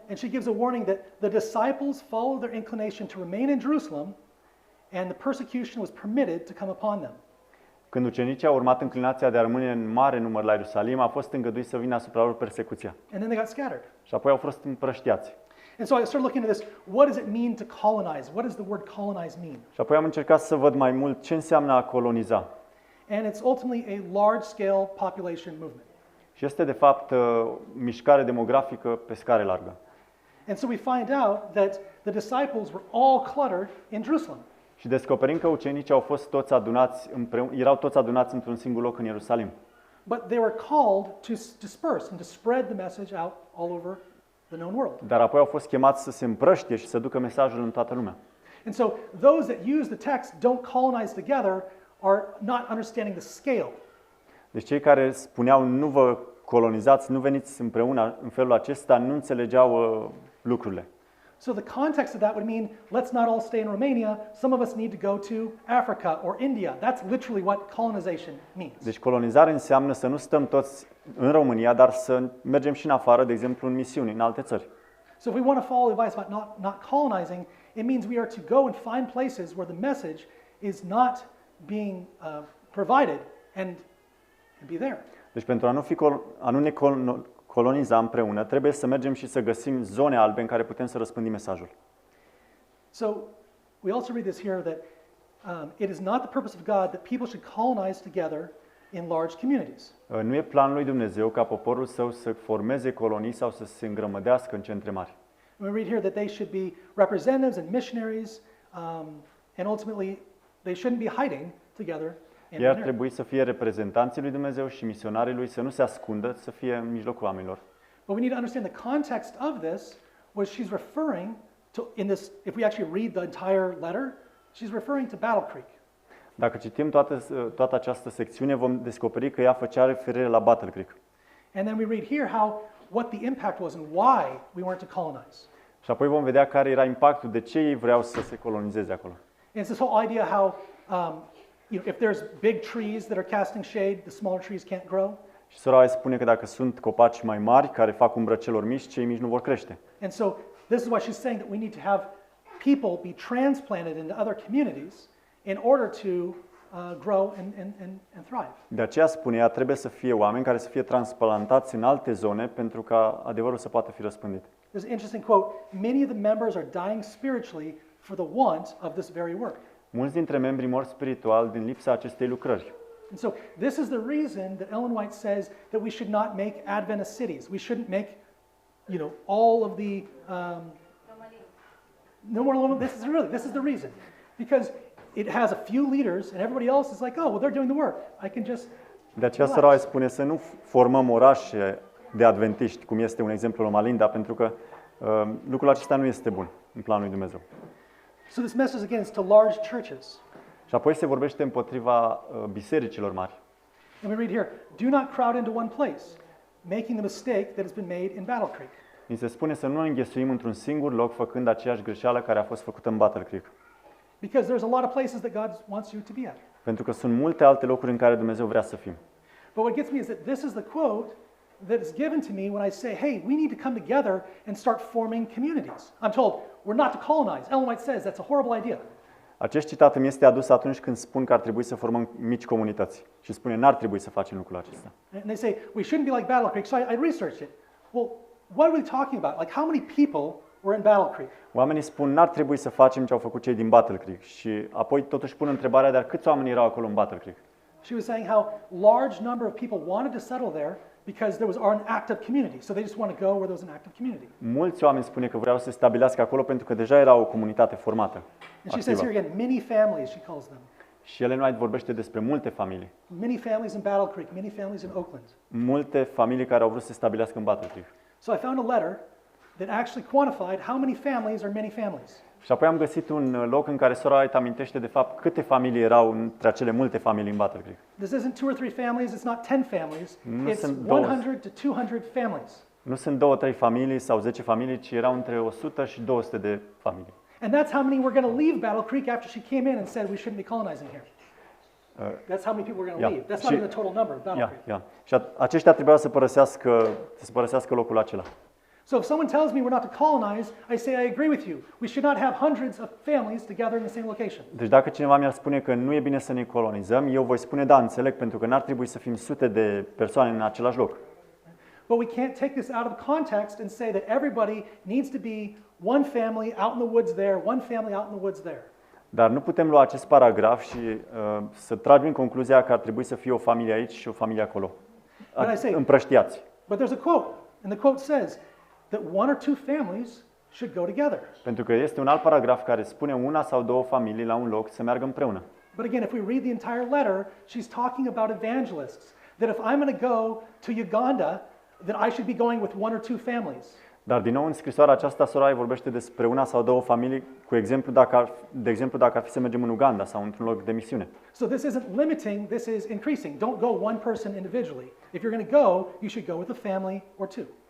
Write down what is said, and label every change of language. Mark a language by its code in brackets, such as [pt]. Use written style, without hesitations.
[en] And she gives a warning that the disciples followed their inclination to remain in Jerusalem, and the persecution was permitted to come upon them. [ro] Când ucenicii au urmat înclinația de a rămâne în mare număr la Ierusalim, a fost îngăduit să vină asupra lor persecuția. [en] And then they got scattered. [ro] Și apoi au fost împrăștiați. [en] And so I started looking at this. What does it mean to colonize? What does the word colonize mean? [ro] Și apoi am încercat să văd mai mult ce înseamnă a coloniza. [en] And it's ultimately a large-scale population movement. [ro] Și este de fapt mișcare demografică pe scară largă. [en] And so we find out that the disciples were all cluttered in Jerusalem. [ro] Și descoperim că ucenicii au fost toți adunați împreună, erau toți adunați într-un singur loc în Ierusalim. [en] But they were called to disperse and to spread the message out all over the known world. [ro] Dar apoi au fost chemați să se împrăștie și să ducă mesajul în toată lumea. [en] And so those that use the text don't colonize together are not understanding the scale. [ro] Deci cei care spuneau nu vă colonizați, nu veniți împreună în felul acesta, nu înțelegeau lucrurile. [en] So the context of that would mean, let's not all stay in Romania. Some of us need to go to Africa or India. That's literally what colonization means. [ro] Deci colonizare înseamnă să nu stăm toți în România, dar să mergem și în afară, de exemplu în misiuni, în alte țări. [en] So if we want to follow advice about not colonizing, it means we are to go and find places where the message is not being provided and be there. [ro] Deci pentru a nu ne coloniza împreună, trebuie să mergem și să găsim zone albe în care putem să răspândim mesajul. [en] So we also read this here that it is not the purpose of God that people should colonize together in large communities. [ro] Nu e planul lui Dumnezeu ca poporul său să formeze colonii sau să se îngrămădească în centre mari. [en] We read here that they should be representatives and missionaries, and ultimately they shouldn't be hiding together. [ro] Ei ar trebui să fie reprezentanții lui Dumnezeu și misionarii lui, să nu se ascundă, să fie în mijlocul oamenilor. [en] But we need to understand the context of this was she's referring to, in this, if we actually read the entire letter, she's referring to Battle Creek. [ro] Dacă citim toată această secțiune, vom descoperi că ea făcea referire la Battle Creek. [en] And then we read here what the impact was and why we weren't to colonize. [ro] Și apoi vom vedea care era impactul, de ce ei vreau să se colonizeze acolo. [en] And it's this whole idea how, if there's big trees that are casting shade, the smaller trees can't grow. [ro] Și sora spune că dacă sunt copaci mai mari care fac umbră celor mici, cei mici nu vor crește. [en] And so this is why she's saying that we need to have people be transplanted into other communities in order to grow and thrive. [ro] De aceea spune ea, trebuie să fie oameni care să fie transplantați în alte zone pentru ca adevărul să poată fi răspândit. [en] There's an interesting quote, many of the members are dying spiritually for the want of this very work. [ro] Mulți dintre membrii mor spiritual din lipsa acestei lucrări. [en] And so this is the reason that Ellen White says that we should not make Adventist cities. We shouldn't make, all of the no more. This is the reason, because it has a few leaders and everybody else is like, oh, well, they're doing the work. I can just. [ro] De aceea sora spune să nu formăm orașe de adventiști, cum este un exemplu Loma Linda, pentru că lucrul acesta nu este bun în planul lui Dumnezeu. [en] So this message again is to large churches. [ro] Și apoi se vorbește împotriva bisericilor mari. [en] And we read here, do not crowd into one place, making the mistake that has been made in Battle Creek. [ro] Ni se spune să nu înghesuim într-un singur loc făcând aceeași greșeală care a fost făcută în Battle Creek. [en] Because there's a lot of places that God wants you to be at. [ro] Pentru că sunt multe alte locuri în care Dumnezeu vrea să fim. [en] But what gets me is that this is the quote that is given to me when I say, hey, we need to come together and start forming communities. I'm told, we're not to colonize. Ellen White says that's a horrible idea. [ro] Acest citat îmi este adus atunci când spun că ar trebui să formăm mici comunități. Și spune, n-ar trebui să facem lucrul acesta. [en] And they say, we shouldn't be like Battle Creek. So I researched it. Well, what are we talking about? Like, how many people were in Battle Creek? [ro] Oamenii spun, n-ar trebui să facem ce au făcut cei din Battle Creek. Și apoi totuși pun întrebarea, dar câți oameni erau acolo în Battle Creek? [en] She was saying how large number of people wanted to settle there because there was an active community. So they just want to go where there was an active community. [ro] Mulți oameni spune că vreau să se stabilească acolo pentru că deja era o comunitate formată. [en] And she says here again, many families, she calls them. [ro] Și Ellen White vorbește despre multe familii. [en] Many families in Battle Creek, many families in Oakland. [ro] Multe familii care au vrut să se stabilească în Battle Creek. [en] So I found a letter that actually quantified how many families are many families. [ro] Și apoi am găsit un loc în care sora White amintește de fapt câte familii erau între acele multe familii în Battle Creek. [en] This isn't 2 or 3 families, it's not 10 families, it's 100 to 200 families. [ro] Nu sunt 2-3 familii sau 10 familii, ci erau între 100 și 200 de familii. [en] And that's how many were going to leave Battle Creek after she came in and said we shouldn't be colonizing here. That's how many people were going to leave. That's not even the total number of Battle Creek. [ro] Și aceștia trebuiau să părăsească locul acela. [en] So if someone tells me we're not to colonize, I say I agree with you. We should not have hundreds of families together in the same location. [ro] Deci dacă cineva mi-ar spune că nu e bine să ne colonizăm, eu voi spune da, înțeleg, pentru că n-ar trebui să fim sute de persoane în același loc. [en] But we can't take this out of context and say that everybody needs to be one family out in the woods there, one family out in the woods there. [ro] Dar nu putem lua acest paragraf și să tragem concluzia că ar trebui să fie o familie aici și o familie acolo. Împrăștiați. [en] But there's a quote, and the quote says that 1 or 2 families should go together. [ro] Pentru că este un alt paragraf care spune una sau două familii la un loc să meargă împreună. [en] But again, if we read the entire letter, she's talking about evangelists. That if I'm going to go to Uganda, that I should be going with 1 or 2 families. [ro] Dar din nou în scrisoarea aceasta Sorai vorbește despre una sau două familii, de exemplu dacă ar fi să mergem în Uganda sau într-un loc de misiune. [en] So this isn't limiting, this is increasing. Don't go one person individually. If you're going to go, you should go with a family or 2.